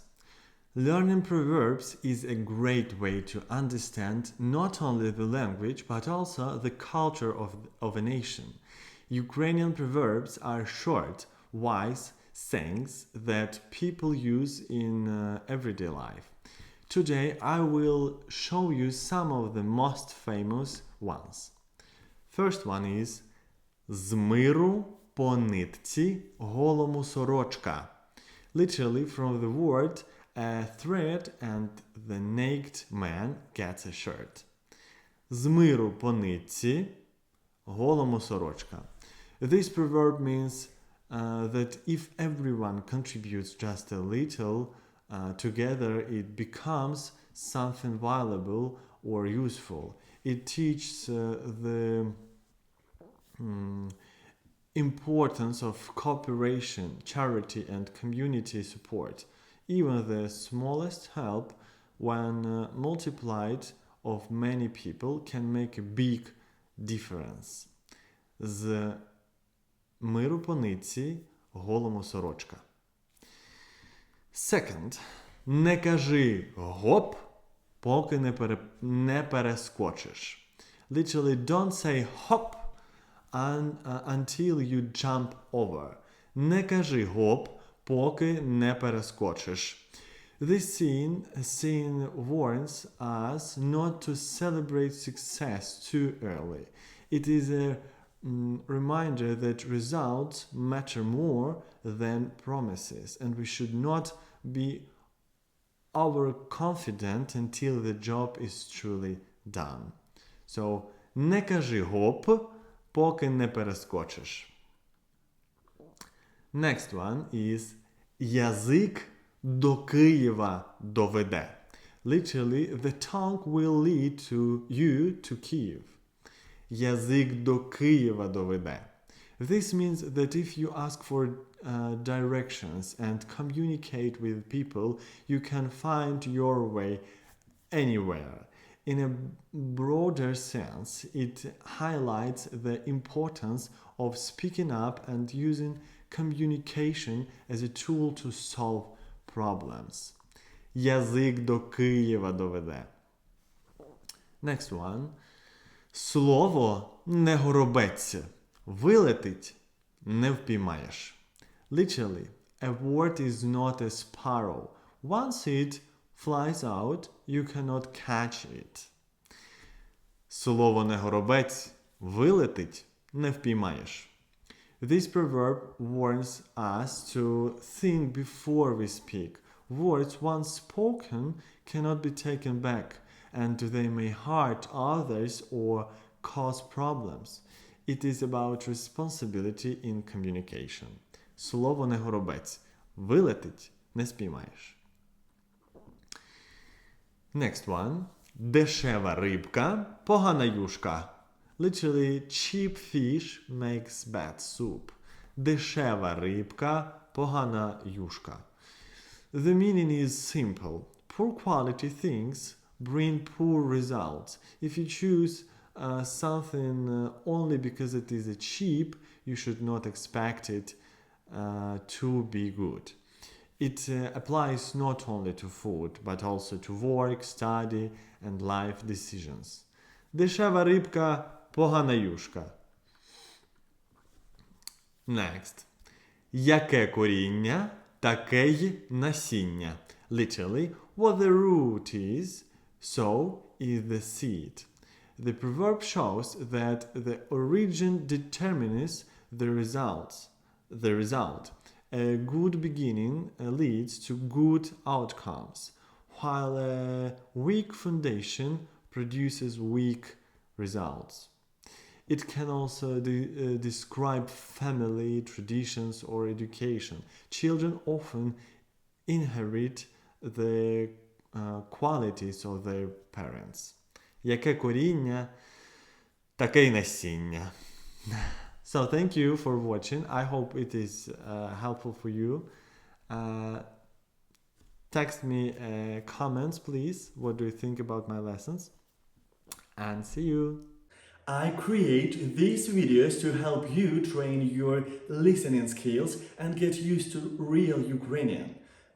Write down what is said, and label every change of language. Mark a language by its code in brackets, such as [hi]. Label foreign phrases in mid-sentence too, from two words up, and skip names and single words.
[en] Learning proverbs is a great way to understand not only the language but also the culture of a nation. Ukrainian proverbs are short, wise sayings that people use in everyday life. Today I will show you some of the most famous ones. First one is [uk] «З миру по нитці голому сорочка». [en] Literally from the word a thread and the naked man gets a shirt. [uk] З миру по нитці голому сорочка. [en] This proverb means that if everyone contributes just a little, together it becomes something valuable or useful. It teaches the importance of cooperation, charity and community support. Even the smallest help, when multiplied of many people, can make a big difference. [uk] З миру по нитці голому сорочка. [en] Second. [uk] Не кажи гоп, поки не перескочиш. [en] Literally, don't say hop until you jump over. [uk] Не кажи гоп, поки не перескочиш. [en] This scene warns us not to celebrate success too early. It is a reminder that results matter more than promises, and we should not be overconfident until the job is truly done. So, [uk] не кажи гоп, поки не перескочиш. [en] Next one is [uk] язик до Києва доведе. [en] Literally, the tongue will lead you to Kyiv. [uk] Язик до Києва доведе. [en] This means that if you ask for directions and communicate with people, you can find your way anywhere. In a broader sense, it highlights the importance of speaking up and using communication as a tool to solve problems. [uk] Язик до Києва доведе. [en] Next one. [uk] Слово не горобеться. Вилетить не впіймаєш. [en] Literally, a word is not a sparrow. Once it flies out, you cannot catch it. [uk] Слово не горобець. Вилетить не впіймаєш. [en] This proverb warns us to think before we speak. Words once spoken cannot be taken back, and they may hurt others or cause problems. It is about responsibility in communication. [uk] Слово не горобець. Вилетить не спіймаєш. [en] Next one. [uk] Дешева рибка, погана юшка. [en] Literally, cheap fish makes bad soup. [uk] Дешева рибка, погана юшка. [en] The meaning is simple. Poor quality things bring poor results. If you choose something only because it is cheap, you should not expect it to be good. It applies not only to food, but also to work, study and life decisions. [uk] Дешева рибка, погана юшка. [en] Next. [uk] Яке коріння, таке й насіння. [en] Literally, what the root is, so is the seed. The proverb shows that the origin determines the result. A good beginning leads to good outcomes, while a weak foundation produces weak results. It can also describe family, traditions, or education. Children often inherit the qualities of their parents. [uk] Яке коріння, таке й насіння. [en] So thank you for watching. I hope it is helpful for you. Text me comments, please. What do you think about my lessons? And see you. I create these videos to help you train your listening skills and get used to real Ukrainian.